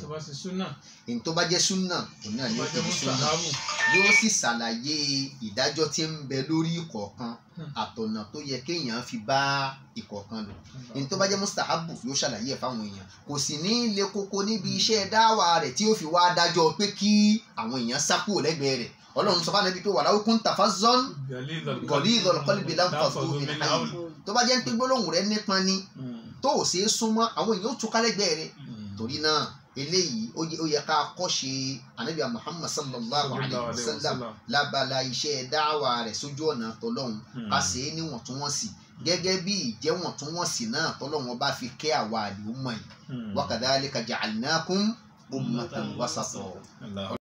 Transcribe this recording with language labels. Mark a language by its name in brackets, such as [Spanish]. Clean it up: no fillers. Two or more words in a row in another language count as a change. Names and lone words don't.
[Yoruba] in tó bá jẹ́ súnà òun náà ni ó pè súnà yóò sì ṣàlàyé ìdájọ́ tí ń bẹ lórí ìkọ̀ọ̀kan àtọ̀nà tó yẹ kéèyàn fi bá ìkọ̀ọ̀kan lò in tó bá jẹ́ mustahabu yóò ṣàlàyé ẹ̀ fáwọn èèyàn kò sì ní le koko níbi iṣẹ́ dáwà rẹ̀ tí ó fi wá dájọ́ pé kí àwọn èèyàn sá kúrò lẹ́gbẹ̀ẹ́ rẹ̀ Ọlọ́run sọ fáwọn ẹbí pé [Arabic] ولو كنت فظا غليظ القلب لانفضوا من حولك [Yoruba] tó bá jẹ́ pé gbólóhùn rẹ̀ nípọn ni tó ò ṣeé súnmọ́ àwọn èèyàn ó túká lẹ́gbẹ̀ẹ́ rẹ̀ torí náà eléyìí ó yẹ ká kọ́ṣe anabi Muhammad [Arabic] صلى الله عليه وسلم [Yoruba] lábala iṣẹ́ dáwà rẹ̀ sójú ọ̀nà tọlọ́hun ká ṣe é níwọ̀ntúnwọ̀nsì gẹ́gẹ́ bí ìjẹ́wọ̀ntúnwọ̀nsì náà tọlọ́hun ọba fi kẹ́ àwa àlùmọ̀ yìí [Arabic] وكذلك جعلناكم أمة وسطا.